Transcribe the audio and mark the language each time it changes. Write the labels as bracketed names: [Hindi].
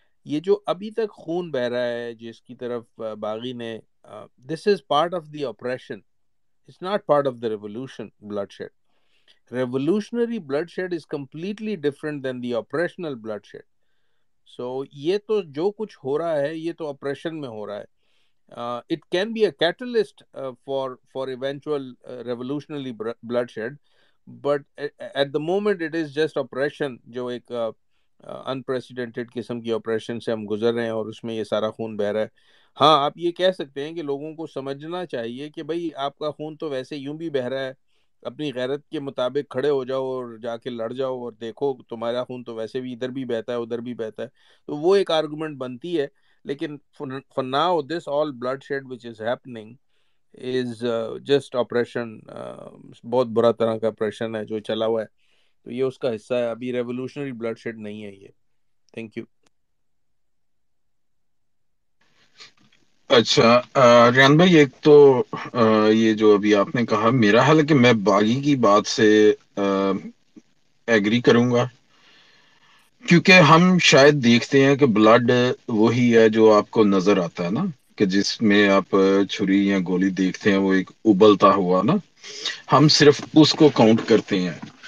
[Urdu] یہ جو ابھی تک خون بہ رہا ہے جس کی طرف باغی نے، [English] This is part of the operation, it's not part of the revolution bloodshed. Revolutionary bloodshed is completely different than the operational bloodshed. [Urdu] سو یہ تو جو کچھ ہو رہا ہے یہ تو آپریشن میں ہو رہا ہے. [English] It can be a catalyst for eventual revolutionary bloodshed, but at the moment it is just oppression، [Urdu] جو ایک unprecedented قسم کی oppression سے ہم گزر رہے ہیں اور اس میں یہ سارا خون بہ رہا ہے. ہاں آپ یہ کہہ سکتے ہیں کہ لوگوں کو سمجھنا چاہیے کہ بھائی آپ کا خون تو ویسے یوں بھی بہ رہا ہے، اپنی غیرت کے مطابق کھڑے ہو جاؤ اور جا کے لڑ جاؤ اور دیکھو تمہارا خون تو ویسے بھی ادھر بھی بہتا ہے ادھر بھی بہتا ہے. تو وہ ایک آرگومنٹ بنتی ہے، لیکن [English] for now this all bloodshed which is happening is just oppression. [Urdu] بہت برا طرح کا oppression ہے جو چلا ہوا ہے، تو یہ اس کا حصہ ہے. ابھی ریولوشنری bloodshed نہیں ہے یہ. [English] Thank you. [Urdu] اچھا ریان بھائی، ایک تو یہ جو ابھی آپ نے کہا، میرا حال ہے کہ میں باغی کی بات سے ایگری کروں گا، کیونکہ ہم شاید دیکھتے ہیں کہ بلڈ وہی ہے جو آپ کو نظر آتا ہے نا، کہ جس میں آپ چھری یا گولی دیکھتے ہیں وہ ایک ابلتا ہوا نا، ہم صرف اس کو کاؤنٹ کرتے ہیں.